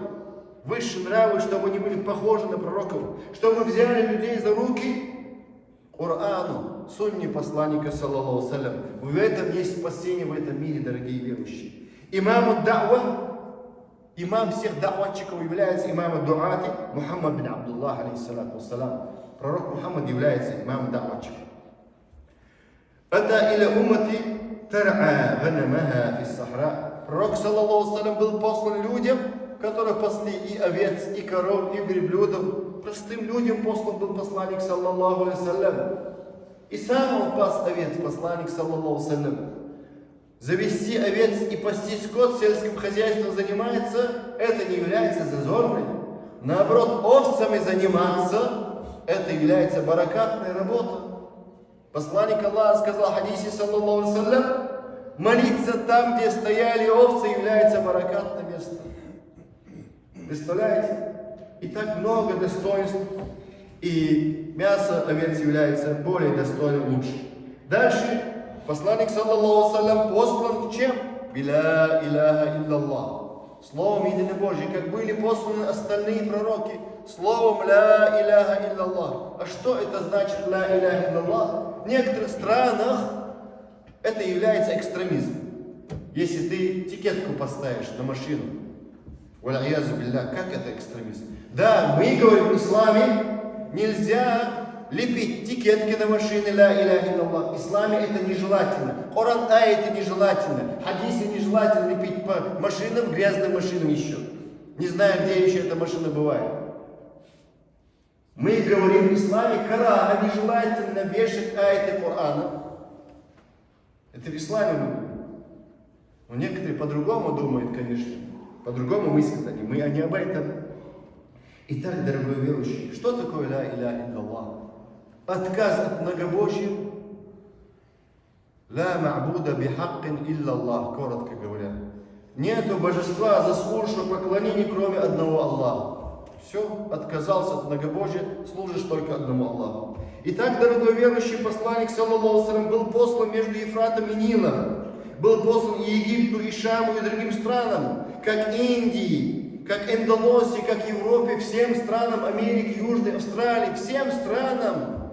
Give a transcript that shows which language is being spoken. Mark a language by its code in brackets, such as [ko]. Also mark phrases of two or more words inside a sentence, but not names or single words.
[ru] Высшие нравы, чтобы они были похожи на пророков. Чтобы взяли людей за руки Корану, сунне посланника, [ar] صلى الله سلم. [ru] В этом есть спасение в этом мире, дорогие верующие. [ar] إمام الدعوة, [ru] имам всех да'ватчиков является [ar] إمام الدعاة [ru] Мухаммад бин Абдуллах, [ar] عليه الصلاة والسلام. [ru] Пророк Мухаммад является имамом да'ватчиков. [ar] أتى إلى أمة ترعى غنمها في الصحراء. [ru] Пророк, [ar] صلى الله سلم, [ru] был послан людям, которые пасли и овец, и коров, и верблюдов. Простым людям послан был посланник, [ar] صلى الله عليه سلم. [ru] И сам он пас овец, посланник, [ar] صلى الله سلم. [ru] Завести овец и пасти скот, сельским хозяйством занимается, это не является зазорным. Наоборот, овцами заниматься, это является баракатной работой. Посланник Аллаха сказал в хадисе, [ar] صلى الله سلم, [ru] молиться там, где стояли овцы, является баракатным местом. Представляете? И так много достоинств. И мясо овец является более достойным, лучше. Дальше посланник, [ar] صلى الله سلم, [ru] послан чем? [ar] بلا إله إلا الله. [ru] Словом единый Божий, как были посланы остальные пророки. [ar] Словом لا إله إلا الله. [ru] А что это значит [ar] لا إله إلا الله? [ru] В некоторых странах это является экстремизм. Если ты этикетку поставишь на машину, [ar] والعياذ بالله, [ru] как это экстремизм? Да, мы говорим в исламе, нельзя лепить этикетки на машины [ar] لا إله إلا الله. [ru] В исламе это нежелательно. Коран это нежелательно. Хадисы нежелательно лепить по машинам, грязным машинам еще. Не знаю, где еще эта машина бывает. Мы говорим в исламе, караха нежелательно вешать аяты Корана. Это в исламе мы говорим. Но некоторые по-другому думают, конечно. По-другому мыслят они. Мы не об этом. Итак, дорогой верующий, что такое [ar] لا إله إلا الله? [ru] Отказ от многобожия. [ar] لا معبود بحق إلا الله, [ru] коротко говоря. Нету божества, заслуживающего поклонения, кроме одного Аллаха. Все, отказался от многобожия, служишь только одному Аллаху. Итак, дорогой верующий, посланник, [ar] صلى الله سلم, [ru] был послан между Ефратом и Нилом. Был послан и Египту, и Шаму, и другим странам, как Индии, как Индонезии, как Европе, всем странам Америки, Южной Австралии, всем странам.